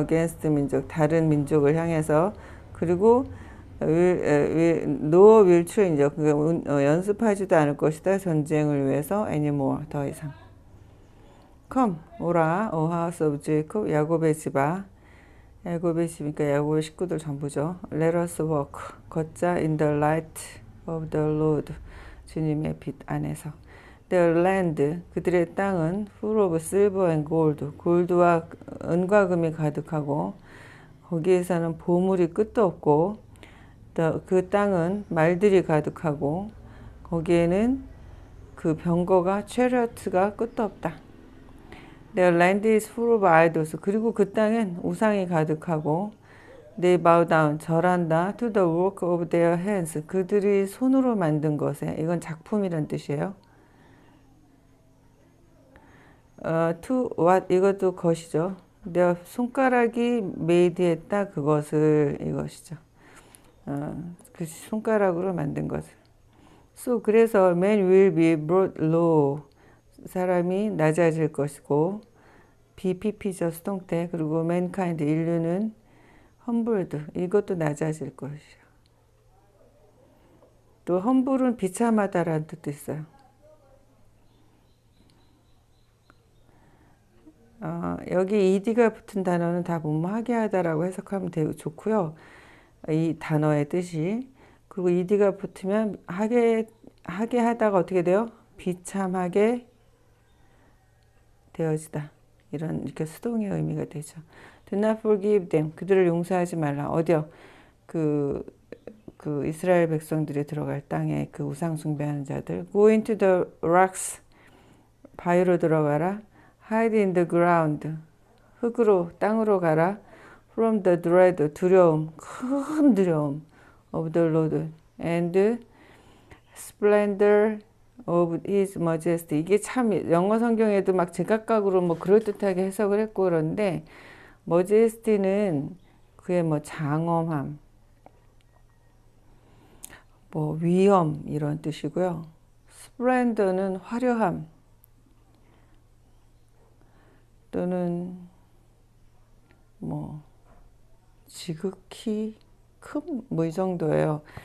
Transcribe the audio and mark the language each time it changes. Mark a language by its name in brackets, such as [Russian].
[Korean] against 민족 다른 민족을 향해서 그리고 [English] no will train [Korean] 연습하지도 않을 것이다. 전쟁을 위해서 anymore 더 이상. [English] Come [Korean] 오라 [English] O house of Jacob [Korean] 야곱의 집아 야곱의 집이니까 야곱의 식구들 전부죠. [English] Let us walk [Korean] 걷자 [English] in the light of the Lord [Korean] 주님의 빛 안에서. Their land 그들의 땅은 [English] full of silver and gold [Korean] 골드와 은과 금이 가득하고 거기에서는 보물이 끝도 없고 그 땅은 말들이 가득하고 거기에는 그 병거가 chariot가 끝도 없다. [English] Their land is full of idols. [Korean] 그리고 그 땅엔 우상이 가득하고 [English] They bow down, [Korean] 절한다. [English] To the work of their hands. [Korean] 그들이 손으로 만든 것에. 이건 작품이란 뜻이에요. To what? 이것도 것이죠. Their 손가락이 made 했다. 그것을 이것이죠. 그 손가락으로 만든 것을. [English] So [Korean] 그래서 [English] man will be brought low. [Korean] 사람이 낮아질 것이고 BPP죠 수동태 그리고 mankind 인류는 humbled 이것도 낮아질 것이요. 또 humble은 비참하다라는 뜻도 있어요. 여기 ed가 붙은 단어는 다 하게 하다라고 해석하면 되게 좋고요. 이 단어의 뜻이 그리고 ed가 붙으면 하게 하다가 어떻게 돼요? 비참하게 되어지다. 이렇게 수동의 의미가 되죠. [English] Do not forgive them. [Korean] 그들을 용서하지 말라. 어디요? 그 이스라엘 백성들이 들어갈 땅에 그 우상 숭배하는 자들. [English] Go into the rocks. [Korean] 바위로 들어가라. [English] Hide in the ground. [Korean] 흙으로 땅으로 가라. [English] From the dread. [Korean] 두려움. 큰 두려움. [English] Of the Lord. And splendor of his majesty. [Korean] 이게 참 영어 성경에도 막 제각각으로 뭐 그럴듯하게 해석을 했고 그런데 majesty는 그의 뭐 장엄함, 뭐 위엄 이런 뜻이고요. splendor는 화려함 또는 뭐 지극히 큰 뭐 이 정도예요.